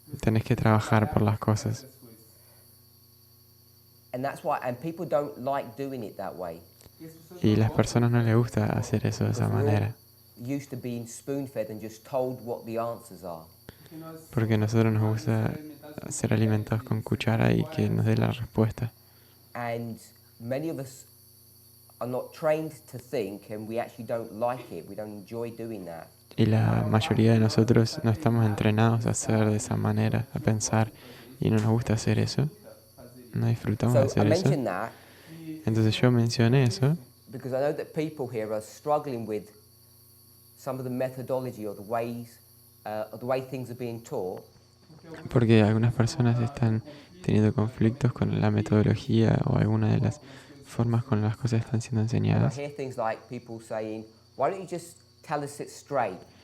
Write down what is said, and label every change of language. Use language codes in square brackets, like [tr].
[es] Tenés que trabajar por las cosas. [en] And that's why, and people don't like doing it that way. [es] Y a las personas no les gusta hacer eso de esa [en] Because we're [es] manera. [en] all used to being spoon-fed and just told what the answers are. [es] Porque a nosotros nos gusta ser alimentados con cuchara y que nos dé la respuesta. [en] And many of us are not trained to think, and we actually don't like it. We don't enjoy doing that. [es] Y la mayoría de nosotros no estamos entrenados a hacer de esa manera, a pensar, y no nos gusta hacer eso. No disfrutamos de [en] So I [es] hacer eso. [en] mention that [es] Entonces yo mencioné eso [en] because I know that people here are struggling with some of the methodology or the way things are being taught. [es] porque algunas personas están teniendo conflictos con la metodología o alguna de las formas con las cosas están siendo [en] And I [es] enseñadas. [en] hear things like people saying, "Why don't you just tell us it straight?"